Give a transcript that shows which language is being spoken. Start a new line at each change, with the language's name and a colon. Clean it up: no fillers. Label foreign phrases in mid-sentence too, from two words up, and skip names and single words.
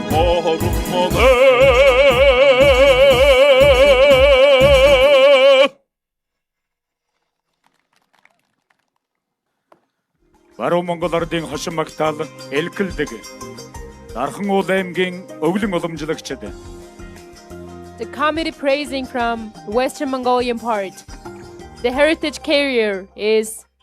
Mongolian: Баруун Монгол ардын хошин магтаал элгэлдэг. Дархан уул аймгийн өвлөн уламжлагчид.
English: The comedy praising from the Western Mongolian part. The heritage carrier is